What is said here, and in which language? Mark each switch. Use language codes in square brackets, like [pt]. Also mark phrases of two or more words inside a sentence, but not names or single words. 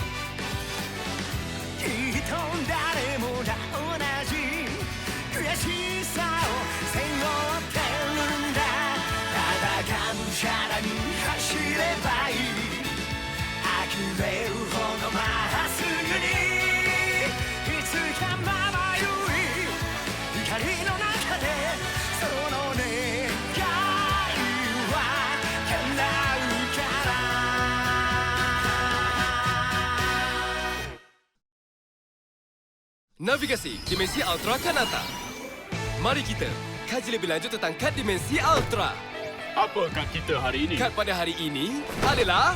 [ja] きっと誰もが同じ悔しさを背負ってるんだただがむしゃらに走ればいい呆れるほどまっすぐにいつかまばゆい光の中でその願いは叶うから [ms] Navigasi Dimensi Ultra Kanata. Mari kita kaji lebih lanjut tentang kad Dimensi Ultra. Apa kad kita hari ini? Kad pada hari ini adalah